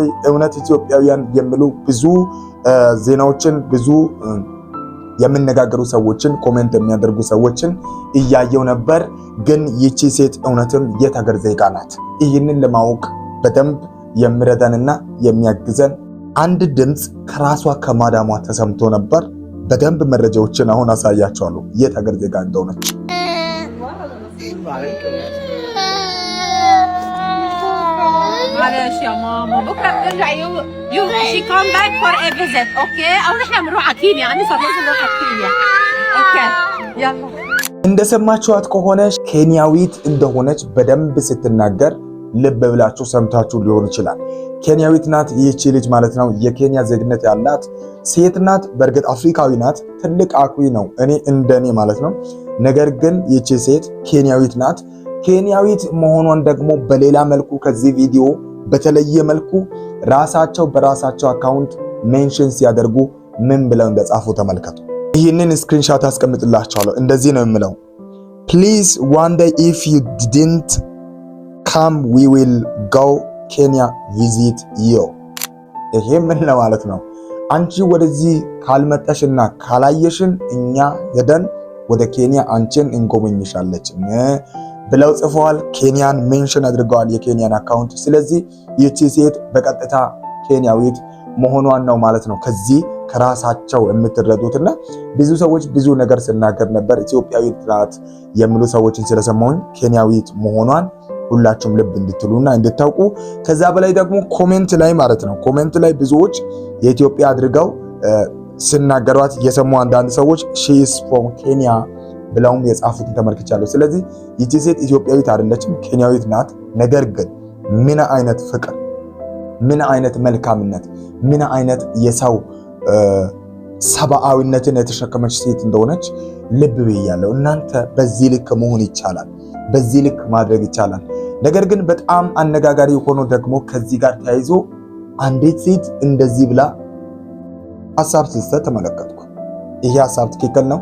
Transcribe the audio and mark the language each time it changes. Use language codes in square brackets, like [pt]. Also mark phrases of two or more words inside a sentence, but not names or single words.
[am] እውነት ኢትዮጵያውያን የሚሉ ብዙ ዜናዎችን ብዙ የሚነጋገሩ ሰዎችን ኮሜንት የሚያደርጉ ሰዎችን እያየው ነበር። ግን ይቺ ሴት እውነትም የት ሀገር ዜጋ ናት? ይህንን ለማወቅ በደንብ የሚረዳንና የሚያግዘን አንድ ድምፅ ከራሷ ከማዳሟ ተሰምቶ ነበር። በደንብ መረጃዎችን አሁን አሳያቸዋለሁ የት ሀገር ዜጋ እንደሆነች። [ar] معلش يا ماما بكره بنرجع شي [en] come back for a visit [ar] اوكي او نحن بنروح على كينيا انا صار لازم نروح على كينيا اوكي يلا [am] እንደሰማችኋት ከሆነ ኬንያዊት እንደሆነች በደንብ ስትናገር ልብ ብላችሁ ሰምታችሁ ሊሆን ይችላል። ኬንያዊት ናት ይህቺ ልጅ ማለት ነው። የኬንያ ዜግነት ያላት ሴት ናት። በእርግጥ አፍሪካዊ ናት። ትልቅ አኩሪ ነው እኔ እንደኔ ማለት ነው። ነገር ግን ይህቺ ሴት ኬንያዊት ናት። ኬንያዊት መሆኗን ደግሞ በሌላ መልኩ ከዚህ ቪዲዮ በተለየ መልኩ ራሳቸው በራሳቸው አካውንት ሜንሽን ሲያደርጉ ምን ብለው እንደጻፉ ተመልከቱ። ይህንን ስክሪንሻት አስቀምጥላችኋለሁ። እንደዚህ ነው የምለው፣ [en] please one day if you didn't come we will go Kenya visit you። [am] ይሄ ምን ለማለት ነው? አንቺ ወደዚህ ካልመጣሽና ካላየሽን እኛ ሄደን ወደ ኬንያ አንቺን እንጎበኝሻለን ብለው ጽፈዋል። ኬንያን ሜንሽን አድርገዋል፣ የኬንያን አካውንት። ስለዚህ ይህቺ ሴት በቀጥታ ኬንያዊት መሆኗን ነው ማለት ነው ከዚህ ከራሳቸው የምትረዱትና ብዙ ሰዎች ብዙ ነገር ሲናገር ነበር። ኢትዮጵያዊት ናት የሚሉ ሰዎችን ስለሰማሁኝ ኬንያዊት መሆኗን ሁላችሁም ልብ እንድትሉና እንድታውቁ። ከዛ በላይ ደግሞ ኮሜንት ላይ ማለት ነው ኮሜንት ላይ ብዙዎች የኢትዮጵያ አድርገው ሲናገሯት የሰሙ አንዳንድ ሰዎች [en] she is from Kenya [am] ብለውም የጻፉትን ተመልክቻለሁ። ስለዚህ ይቺ ሴት ኢትዮጵያዊት አይደለችም፣ ኬንያዊት ናት። ነገር ግን ምን አይነት ፍቅር፣ ምን አይነት መልካምነት፣ ምን አይነት የሰው ሰብአዊነትን የተሸከመች ሴት እንደሆነች ልብ ብያለሁ። እናንተ በዚህ ልክ መሆን ይቻላል፣ በዚህ ልክ ማድረግ ይቻላል። ነገር ግን በጣም አነጋጋሪ ሆኖ ደግሞ ከዚህ ጋር ተያይዞ አንዲት ሴት እንደዚህ ብላ ሐሳብ ስትሰጥ ተመለከትኩ። ይሄ ሐሳብ ትክክል ነው?